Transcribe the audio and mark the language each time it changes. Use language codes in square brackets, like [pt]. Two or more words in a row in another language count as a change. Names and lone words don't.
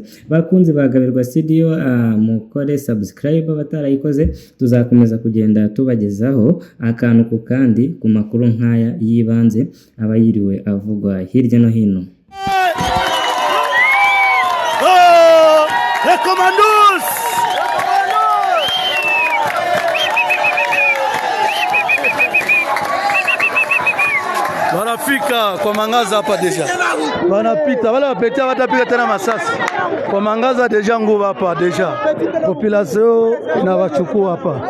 [rw] Bakunzi ba Gabirwa Studio, mukore subscribe batarayikoze, tuzakomeza kugenda tubagezaho akantu ku kandi ku makuru nk'aya yibanze aba yiriwe avugwa hirya no hino. Recomandos! [sw] Wanafika kwa Mangaza hapa deja. Wanapita wala wapetia watapika tena masasi. Kwa Mangaza deja nguvu hapa deja. Population inawachukua hapa.